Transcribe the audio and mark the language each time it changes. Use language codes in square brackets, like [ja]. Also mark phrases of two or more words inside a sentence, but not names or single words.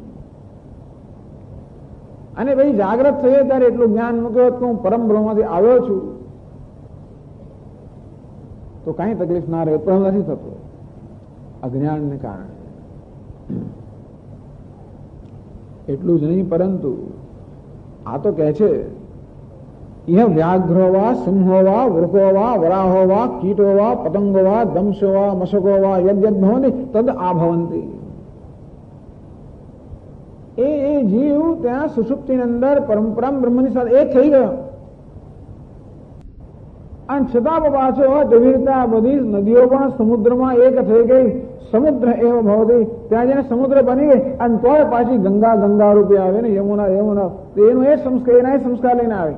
[gu] અને ભાઈ જાગ્રત થઈએ ત્યારે એટલું જ્ઞાન મૂક્યો કે હું પરમ બ્રહ્મમાંથી આવ્યો છું તો કઈ તકલીફ ના રહે. પણ નથી થતું અજ્ઞાનને કારણે. એટલું જ નહીં પરંતુ આ તો કહે છે [sa] यह व्याघ्रो वा सिंहो वा वृको वा वराहो वा कीटो वा पतंगो वा दंशो वा मशको वा यद्यद् भवन्ति तद् आभवन्ति. [gu] એ જીવ ત્યાં સુષુપ્તિની અંદર પરમ બ્રહ્મની સાથે એક થઈ ગયો અને છતાં પાછો જેવી રીતે આ બધી નદીઓ પણ સમુદ્રમાં એક થઈ ગઈ. [sa] સમુદ્ર એવ ભવતી [gu] ત્યાં જઈને સમુદ્ર બની ગઈ અને તોય પાછી ગંગા ગંગા રૂપે આવે ને યમુના એનું એ સંસ્કાર એના સંસ્કાર લઈને આવે.